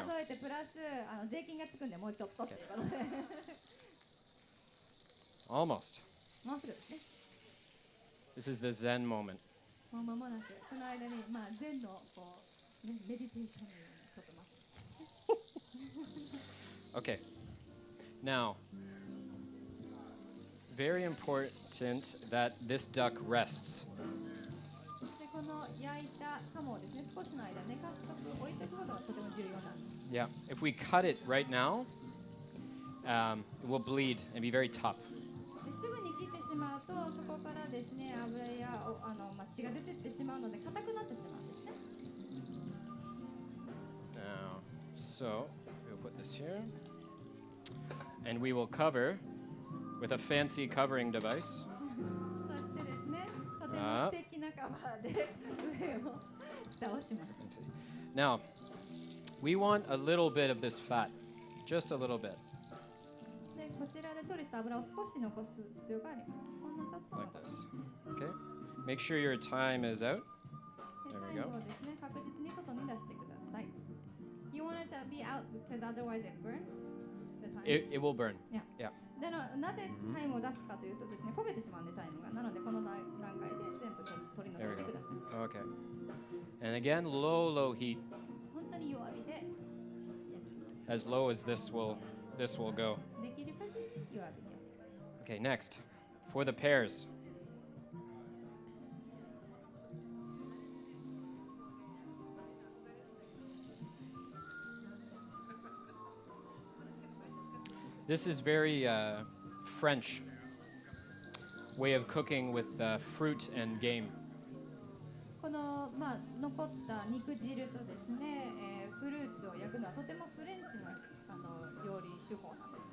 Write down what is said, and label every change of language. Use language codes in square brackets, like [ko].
[ja] 15数えてプラス税金がつくんでもうちょっとっていうことで。 [en] Almost. [ja] もうすぐですね。 [en] This is the Zen moment. [ja] もう間もなくその間に禅のこう、ね、メディテーションのようにちょっと待って。 [en] Okay. Now, very important that this duck rests. [ja] でこの焼いた鴨をですね、少しの間寝かすとく置いておくことがとても重要なんです。 [en] Yeah. If we cut it right now, it will bleed and be very tough. [ja] ですぐに切ってしまうとそこからですね、油や血が出てってしまうので硬くなってしまうんですね。 [en] Now, so we'll put this here, and we will cover with a fancy covering device. [ja] そしてですね、とても素敵なカバーで上を蓋をします。 [en] Now, we want a little bit of this fat, just a little bit, [ja] でこちらで調理した油を少し残す必要があります。ほんのちょっと [en] like [ja] 残 [en] this. [ja] す。 [en] Okay. Make sure your time is out. [ja] で [en] There we go. [ja] 後ですね、確実に外に出してください。 [en] You want it to be out because otherwise it burns the time. It will burn. Yeah. Yeah. [ja] でなぜタイムを出すかというとですね、焦げてしまうんでタイムが。なのでこの段階で全部取り除 [en] There [ja] い [en] we [ja] てください。 [en] go. Okay. And again, low heat, [ja] 本当に弱火で焼きます。 [en] as low as this will go. [ja] できる限り弱火でお願いします。 [en] Okay. Next, for the pears. This is very French way of cooking with fruit and game. [ja] この残った肉汁とですね、フルーツを焼くのはとてもフレンチの料理手法なんです。